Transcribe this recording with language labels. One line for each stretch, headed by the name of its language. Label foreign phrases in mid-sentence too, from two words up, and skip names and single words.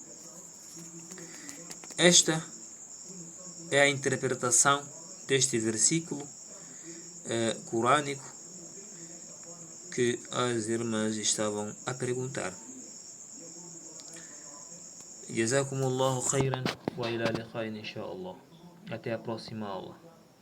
Portuguese: Esta é a interpretação deste versículo corânico que as irmãs estavam a perguntar.
Arabic: جزاكم الله خيرا وإلى لقاء إن شاء الله.
Portuguese: Até a próxima aula.